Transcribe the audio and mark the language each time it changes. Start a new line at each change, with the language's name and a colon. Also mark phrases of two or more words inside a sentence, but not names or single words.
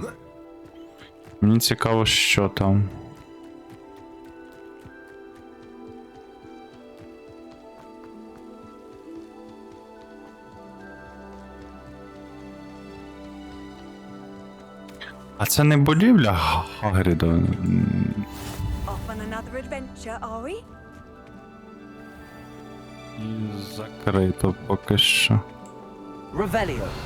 Ukrainian: Мені цікаво, що там. А це не будівля Хагрида?
English: Off on another adventure, are we?
Ukrainian: Закрито поки що. Revelio.